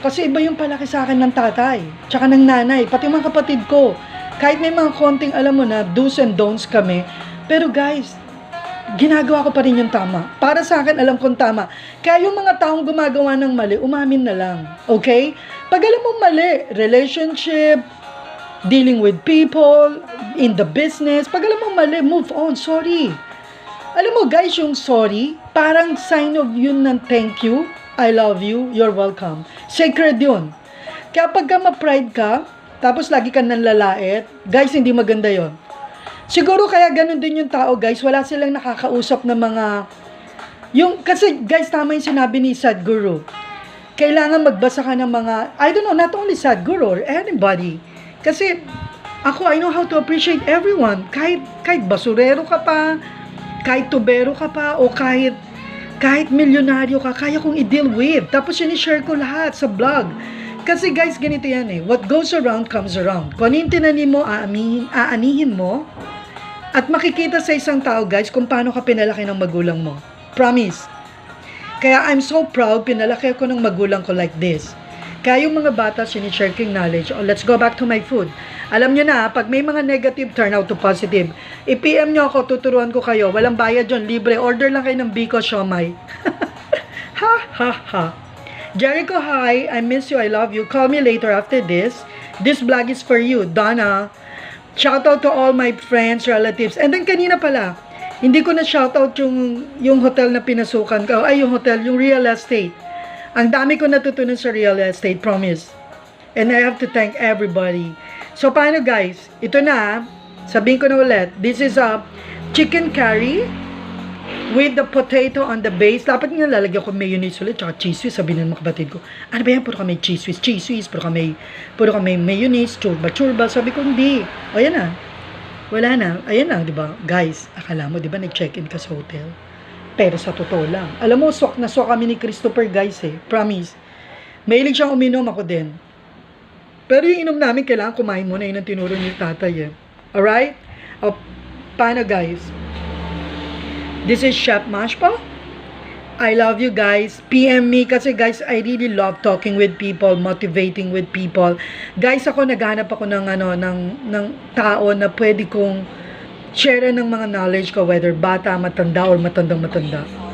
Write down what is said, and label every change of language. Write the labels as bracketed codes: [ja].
[tl] Kasi iba yung palaki sa akin ng tatay, tsaka ng nanay, pati mga kapatid ko. Kahit may mga konting alam mo na, [en] do's and don'ts [tl] kami. Pero guys, ginagawa ko pa rin yung tama. Para sa akin, alam kong tama. Kaya yung mga taong gumagawa ng mali, umamin na lang. [en] Okay? [tl] Pag alam mo mali, relationship, [en] dealing with people, in the business, [tl] pag alam mo mali, move on. Sorry. Alam mo guys, yung sorry, parang sign of yun ng thank you, [en] I love you, you're welcome. [tl] Sacred yun. Kaya pagka ma-pride ka, tapos lagi ka nanlalait, guys, hindi maganda yon. Siguro kaya ganun din yung tao guys, wala silang nakakausap na mga, kasi guys, tama yung sinabi ni Sadhguru. Kailangan magbasa ka ng mga, [en] I don't know, not only Sadhguru or anybody. [tl] Kasi ako, [en] I know how to appreciate everyone. [tl] Kahit basurero ka pa, kahit tubero ka pa, o kahit milyonaryo ka, kaya kong i- [en] deal with. [tl] Tapos sinishare ko lahat sa vlog. Kasi guys, ganito yan eh. [en] What goes around comes around. [tl] Kung ano yung tinanim mo, aanihin mo. At makikita sa isang tao guys, kung paano ka pinalaki ng magulang mo. Promise. Kaya [en] I'm so proud, [tl] pinalaki ako ng magulang ko like this. Kaya yung mga bata, sinishare ko yung knowledge. [en] Oh, let's go back to my food. [tl] Alam nyo na, pag may mga negative, turn out to positive. I-PM nyo ako, tuturuan ko kayo. Walang bayad yun, libre. Order lang kayo ng Biko Siomay. Ha, ha, ha. Jericho, hi. [en] I miss you, I love you. Call me later after this. This vlog is for you, Donna. Shout out to all my friends, relatives. [tl] And then kanina pala, hindi ko na shout out yung hotel na pinasukan ko. Ay, yung hotel, yung real estate. Ang dami ko natutunan sa real estate, promise. [en] And I have to thank everybody. [tl] So, paano guys? Ito na, sabihin ko na ulit. [en] This is a chicken curry with the potato on the base. [tl] Dapat nga lalagyan ko mayonnaise ulit, tsaka cheese whiz. Sabihin ng mga kapatid ko, ano ba yan? Puro kami cheese whiz, puro kami mayonnaise, churba. Sabi ko, hindi. O, yan na. Wala na. Ayan na, di ba? Guys, akala mo, di ba, nag-check-in ka sa hotel? Pero sa totoo lang. Alam mo, swak na swak kami ni Christopher, guys, eh. Promise. Mahilig siyang uminom, ako din. Pero yung inom namin, kailangan kumain muna. Yun ang tinuro ni tatay, eh. [en] Alright? [tl] O, paano, guys? [en] This is Chef Mashpa. I love you, guys. PM me kasi, guys, I really love talking with people, motivating with people. [tl] Guys, ako, naghanap ako ng tao na pwede kong share ng mga knowledge ko, whether bata, matanda, or matandang-matanda.